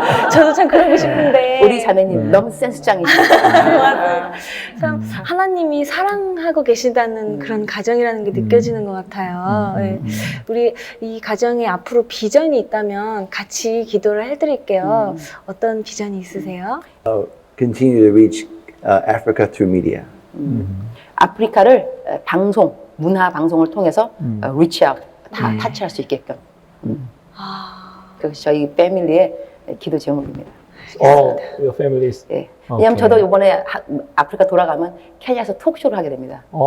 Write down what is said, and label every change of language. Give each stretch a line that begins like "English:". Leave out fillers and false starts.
Korean: 저도 참 그러고 싶은데. 우리 자매님 너무 센스짱이시죠. 맞아요. 참 하나님이 사랑하고 계시다는 그런 가정이라는 게 느껴지는 것 같아요. 네. 우리 이 가정에 앞으로 비전이 있다면 같이 기도를 해드릴게요. 어떤 비전이 있으세요?
English: Continue to reach Africa through media.
Korean: 아프리카를 방송, 문화 방송을 통해서
English: reach out,
Korean: 타치할 수 있게끔. 그것이 저희 패밀리의 기도 제목입니다.
English: Your family is.
Korean: 예. 왜냐하면 저도 이번에 아프리카 돌아가면 케냐에서 톡쇼를 하게 됩니다.